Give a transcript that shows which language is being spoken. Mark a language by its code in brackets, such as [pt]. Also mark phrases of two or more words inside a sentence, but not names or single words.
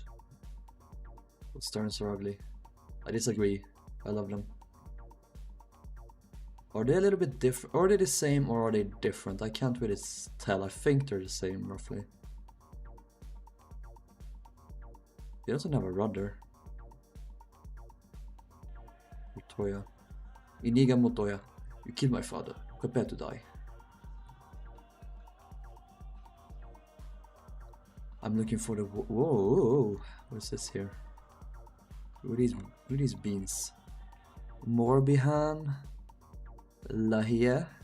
[en] But sterns are ugly. I disagree. I love them. Are they a little bit different? Are they the same or are they different? I can't really tell. I think they're the same roughly. He doesn't have a rudder. Motoya. Iniga Motoya. You killed my father. Prepare to die. I'm looking for the... Whoa! What is this here? What are these beans? Morbihan. Laheve.